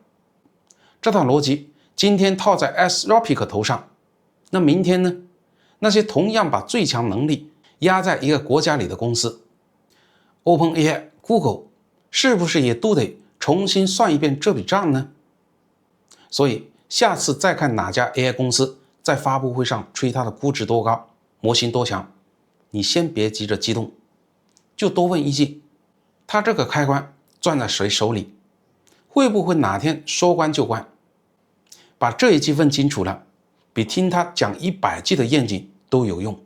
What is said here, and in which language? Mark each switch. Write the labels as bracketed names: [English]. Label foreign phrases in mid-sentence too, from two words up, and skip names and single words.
[Chinese] 這套邏輯今天套在 Anthropic 頭上，那明天呢？那些同樣把最強能力壓在一個國家裡的公司 ，OpenAI、Google 是不是也都得重新算一遍這筆賬呢？所以下次再看哪家 AI 公司在發布會上吹它的估值多高，模型多強，你先別急着激動，就多問一句，它這個開關攥在誰手裡？會不會哪天說關就關？把這一句問清楚了，比聽他講100句的願景都有用。